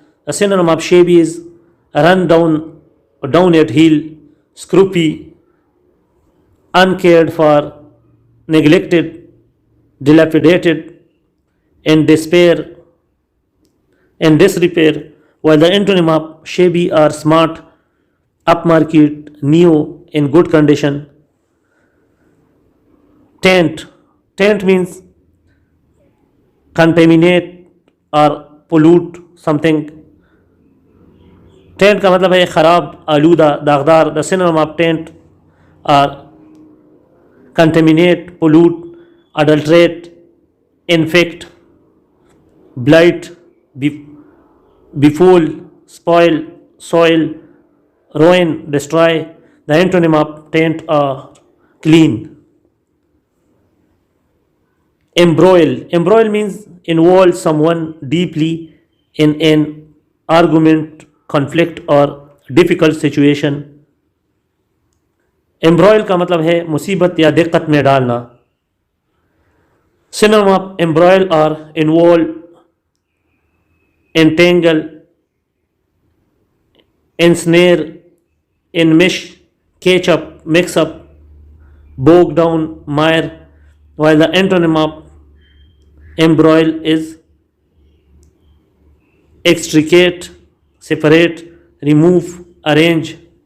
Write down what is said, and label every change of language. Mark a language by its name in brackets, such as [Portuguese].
[English] A synonym of shabby is run down at heel, scroopy, uncared for, neglected, dilapidated, in despair, in disrepair, while the antonym of shabby are smart, upmarket, new, in good condition. Taint means contaminate or pollute something. [Urdu] Tent کا مطلب ہے خراب، آلودہ، داغدار. [English] The synonym of taint are contaminate, pollute, adulterate, infect, blight, befool, spoil, soil, ruin, destroy. The antonym of taint are clean. Embroil means involve someone deeply in an argument, conflict or difficult situation. [Urdu] Embroil کا مطلب ہے مصیبت یا دقت میں ڈالنا. [English] Synonym of embroil are involve, entangle, ensnare, enmesh, catch up, mix up, bog down, mire, while the antonym of embroil is extricate, separate, remove, arrange.